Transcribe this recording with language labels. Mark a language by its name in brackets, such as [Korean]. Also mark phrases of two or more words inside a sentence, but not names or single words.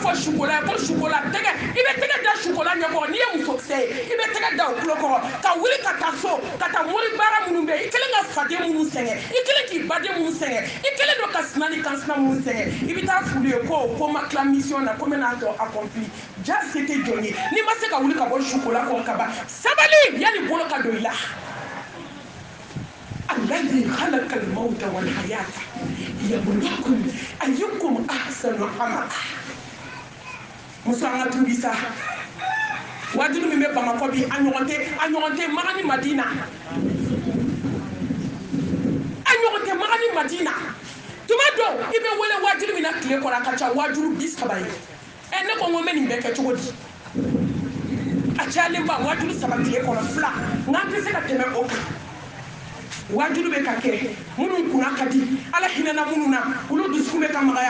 [Bambara] fɔ sukola ye ko sukola tɛgɛ i bɛ tɛgɛ da sukola ɲɛkɔrɔ n'i ye musokisɛ ye i bɛ tɛgɛ da o tulo kɔrɔ ka wuli ka taa so ka taa mori baara minnu bɛ yen i kɛlen ka faden minnu sɛgɛn i kɛlen k'i baden minnu sɛgɛn i kɛlen don ka sina ni kansina minnu sɛgɛn i bɛ taa f'ulu ye ko ma tila mission na ko n bɛna tɔ accompli ja se tɛ jɔn ye n'i ma se ka wuli ka bɔ sukola kɔrɔ ka ban sabali yanni bolo ka don i la [Arabic] الذي خلق الموت والحياة ليبلوكم أيكم أحسن عملا [Bambara] muso an ka tubi sa wajulu min bɛ Bamakɔ bi a ɲɔgɔn tɛ Magani Madina a ɲɔgɔn tɛ Magani Madina tuma dɔw i bɛ wele wajulu min na tile kɔrɔ a ka ca wajulu 30 ye ne ko n ko n bɛ nin bɛɛ kɛ cogo di a cayalen ba wajulu 3 tile kɔrɔ 2 nka an tɛ se ka tɛmɛ o kan wajulu bɛ ka kɛ minnu kunna ka di ala hinɛna minnu na olu dusukun bɛ ka magaya